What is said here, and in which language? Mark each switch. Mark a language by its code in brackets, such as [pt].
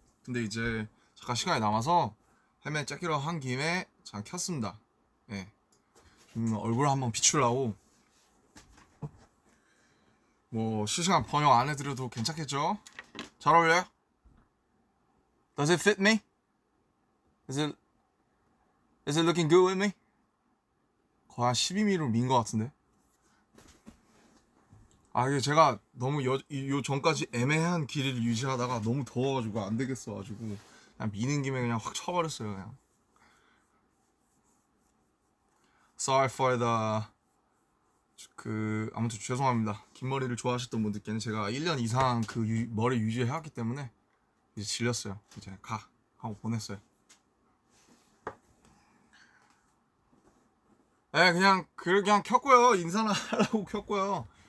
[ko] 근데 이제 잠깐 시간이 남아서 헬멧 짝기로 한 김에 잠깐 켰습니다. 예. 얼굴 한번 비추려고. 뭐 실시간 번역 안 해드려도 괜찮겠죠? 잘 어울려요? [en] Does it fit me? Is it looking good with me? [ko] 거의 한 12mm로 민 것 같은데. 이게 제가 너무 요 전까지 애매한 길이를 유지하다가 너무 더워가지고 안 되겠어가지고 그냥 미는 김에 그냥 확 쳐버렸어요, 그냥. [en] Sorry for the [ko] 아무튼 죄송합니다. 긴 머리를 좋아하셨던 분들께는 제가 1년 이상 그 머리 유지해왔기 때문에 이제 질렸어요. 이제 가 하고 보냈어요. 네, 그냥 켰고요. 인사나 하려고 켰고요.